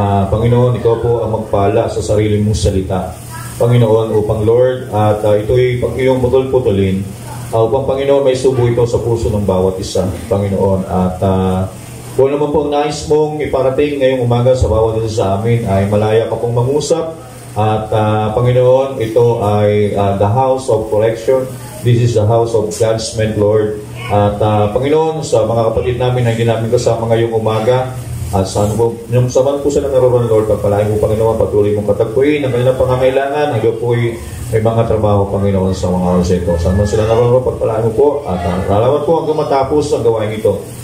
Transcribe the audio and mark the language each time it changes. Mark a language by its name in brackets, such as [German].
[Filipino] Panginoon, ikaw po ang magpala sa sarili mong salita, Panginoon, upang Lord, at ito'y iyong putol-putulin upang, Panginoon, may subo ito sa puso ng bawat isa, Panginoon, at kung naman po ang nais mong iparating ngayong umaga sa bawat isa sa amin ay malaya ka pong mangusap, at Panginoon, ito ay [English] the house of correction. This is the house of judgment, Lord. [Filipino] At Panginoon, sa mga kapatid namin na hindi namin kasama ngayong umaga, at saan po, yung saman po sila naroon, Lord, pagpalain mo, Panginoon, patuloy mong katagpuin ang kanilang pangangailangan. Hanggang po may mga trabaho, Panginoon, sa mga oras ito. Saan man sila naroon, pagpalain mo po, at lalaman po hanggang matapos ang gawain ito.